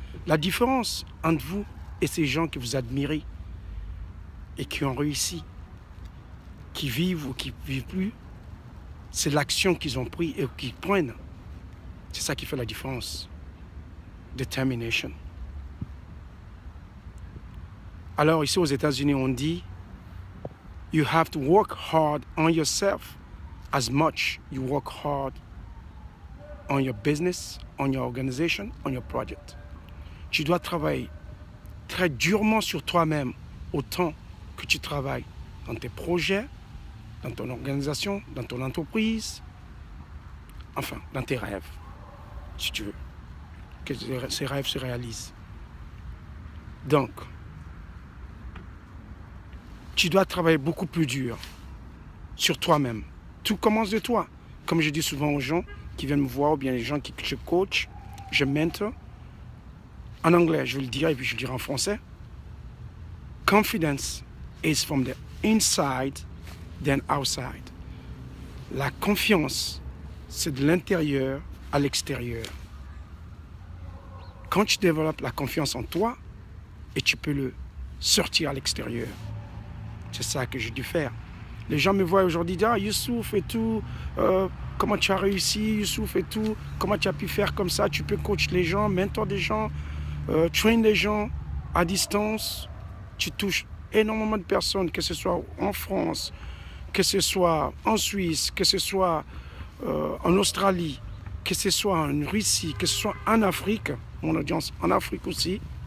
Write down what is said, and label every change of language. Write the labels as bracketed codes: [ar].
[fr] La différence entre vous et ces gens que vous admirez, et qui ont réussi, qui vivent ou qui ne vivent plus, c'est l'action qu'ils ont prise et qu'ils prennent. C'est ça qui fait la différence. [en] Determination. [fr] Alors ici aux États-Unis, on dit [en] you have to work hard on yourself as much you work hard on your business, on your organization, on your project. [fr] Tu dois travailler très durement sur toi-même autant que tu travailles dans tes projets, dans ton organisation, dans ton entreprise, enfin, dans tes rêves, si tu veux, que ces rêves se réalisent. Donc, tu dois travailler beaucoup plus dur sur toi-même. Tout commence de toi. Comme je dis souvent aux gens qui viennent me voir, ou bien les gens que je coach, je mentor. En anglais, je vais le dire, et puis je le dirai en français. [en] Confidence is from the inside than outside. [fr] La confiance, c'est de l'intérieur à l'extérieur. Quand tu développes la confiance en toi, et tu peux le sortir à l'extérieur. C'est ça que j'ai dû faire. Les gens me voient aujourd'hui dire, ah, Youssouf et tout, comment tu as réussi, Youssouf et tout, comment tu as pu faire comme ça, tu peux coacher les gens, mentor des gens, train les gens à distance, tu touches énormément de personnes, que ce soit en France, que ce soit en Suisse, que ce soit en Australie, que ce soit en Russie, que ce soit en Afrique, mon audience en Afrique aussi,